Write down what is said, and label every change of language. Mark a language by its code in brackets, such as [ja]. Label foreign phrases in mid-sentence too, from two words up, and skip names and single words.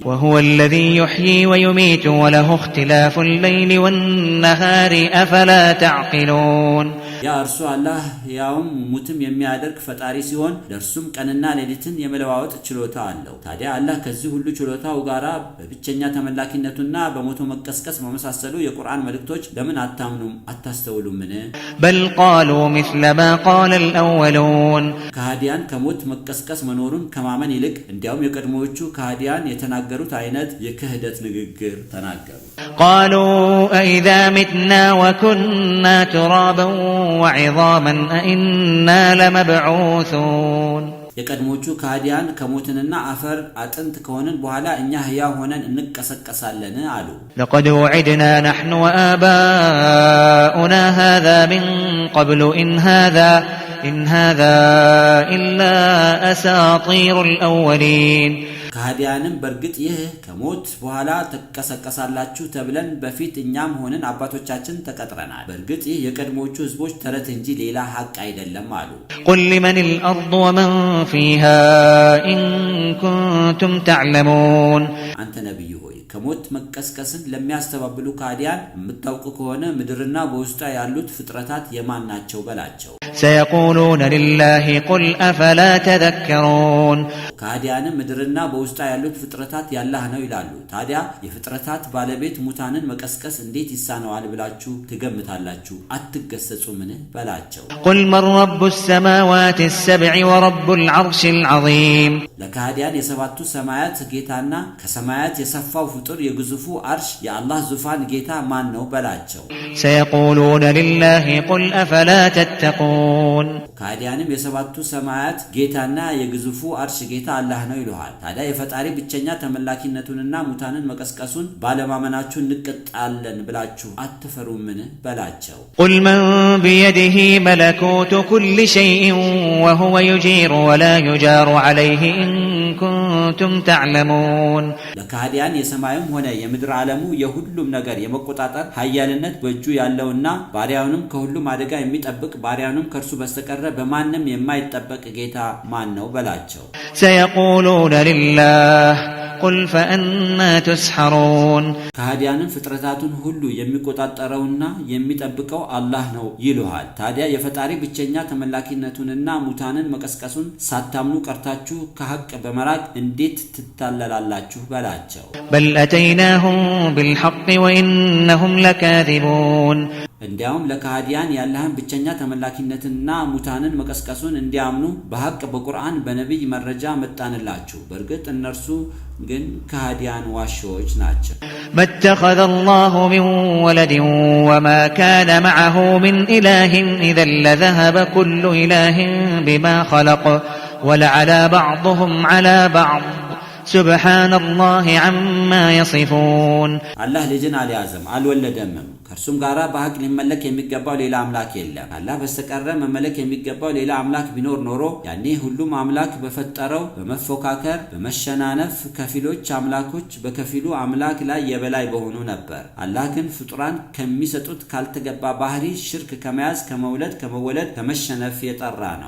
[ar] وهو الذي يحيي ويميت وله اختلاف الليل والنهار أفلا تعقلون [am] ያ እርሱ አላህ ያውም ሙትም የሚያደርግ ፈጣሪ ሲሆን ለእርሱም ቀንና ሌሊትን የመለዋወጥ ችሎታ አለው። ታዲያ አላህ ከዚህ ሁሉ ችሎታው ጋራ በብቸኛ ተመላኪነቱና በሞቶ መቀስቀስ በመሳሰሉ የቁርአን መልእክቶች ለምን አታምኑም አታስተውሉምን? [ar] بل قالوا مثل ما قال الأولون [am] ከሃዲያን ከሞት መቀስቀስ መኖሩን ከማመን ይልቅ እንዲያውም የቀድሞዎቹ ከሃዲያን የተናገሩት አይነት የክህደት ንግግር ተናገሩ። [ar] قالوا أئذا متنا وكنا ترابا وعظاما أئنا لمبعوثون [am] የቀድሞቹ ከሃዲያን ከሞትንና አፈር አጥንት ከሆነን በኋላ እኛ ህያው ሆነን እንቀሰቀሳለን አሉ። [ar] لقد وعدنا نحن وآباؤنا هذا من قبل إن هذا إلا أساطير الأولين [am] ከሃዲያንም በእርግጥ ይህ ከሞት በኋላ ተቀሰቀሳላችሁ ተብለን በፊት እኛም ሆነን አባቶቻችን ተቀጥረናል። በእርግጥ ይህ የቀድሞቹ ህዝቦች ተረት እንጂ ሌላ ሐቅ አይደለም አሉ። [ar] قل لمن الأرض ومن فيها إن كنتم تعلمون [am] አንተ ነብዩ ሆይ ከሞት መቀስቀስን ለሚያስተባብሉ ካዲያን የምታውቁ ከሆነ ምድርና በውስጧ ያሉት ፍጥረታት የማን ናቸው በላቸው። [ar] سيقولون لله قل أفلا تذكرون [am] ካዲያን ምድርና በውስጧ ያሉት ፍጥረታት ያላህ ነው ይላሉ። ታዲያ የፍጥረታት ባለቤት ሙታንን መቀስቀስ እንዴት ይሳነዋል ብላችሁ ትገምታላችሁ? አትገሰጹምን በላቸው። [ar] قل من رب السماوات السبع ورب العرش العظيم [am] ለካዲያን የሰባቱ ሰማያት ጌታና ከሰማያት የሰፋው ፍጡር የግዙፉ አርሽ የአላህ ዙፋን ጌታ ማን ነው በላቸው። [ar] سيقولون لله قل أفلا تتقون [am] ካዲያንም የሰባቱ ሰማያት ጌታና የግዙፉ አርሽ ጌታ አላህ ነው ይሉሃል። ታዲያ የፈጣሪ ብቸኛ ተመላኪነቱንና ሙታንን መቀስቀሱን ባለማመናችሁ እንቀጣለን ብላችሁ አትፈሩምን በላቸው። [ar] قل من بيده ملكوت كل شيء وهو يجير ولا يجار عليه إن كنتم تعلمون [am] ለካዲያን የሰማይም ሆነ የምድር ዓለሙ የሁሉም ነገር የመቆጣጠር ኃያልነት በእጁ ያለውና ባሪያውንም ከሁሉም አደጋ የሚጠብቅ ባሪያውንም ከእርሱ በስተቀር በማንም የማይጠበቅ ጌታ ማን ነው በላቸው። [ar] سيقولون لله قل فأنا تسحرون [am] ካዲያንም ፍጥረታቱን ሁሉ የሚቆጣጠረውና የሚጠብቀው አላህ ነው ይሉሃል። ታዲያ የፈጣሪ ብቸኛ ተመላኪነቱንና ሙታንን መቀስቀሱን ሳታምኑ ቀርታችሁ ከሐቅ በመራቅ እንዴት ትታለላላችሁ በላቸው። [ar] بل أتيناهم بالحق وإنهم لكاذبون [am] እንዲያውም ለካዲያን ያላህን ብቸኛ ተመላኪነትና ሙታንን መቀስቀሱን እንዲያምኑ በሐቅ በቁርአን በነብይ መረጃ መጣንላችሁ። በእርግጥ እነርሱ ግን ካዲያን ዋሾች ናቸው። [ar] متخذ الله من ولد وما كان معه من إله إذا لذهب كل إله بما خلق ولعلى بعضهم على بعض سبحان الله عما يصفون [am] አላህ ልጅን አልያዘም አልወለደም። ከእርሱም ጋራ በሐቅ ሊመለክ የሚገባው ሌላ አምላክ የለም። አላህ በስተቀር መመለክ የሚገባው ሌላ አምላክ ቢኖር ኖሮ ያኔ ሁሉም አምላክ በፈጠረው በመፎካከር በመሸናነፍ ከፊሎች አምላኮች በከፊሉ አምላክ ላይ የበላይ በሆኑ ነበር። አላህ ግን ፍጡራን ከሚሰጡት ካልተገባ ባህሪ ሽርክ ከመያዝ ከመውለድ ከመወለድ ከመሸነፍ የጠራ ነው።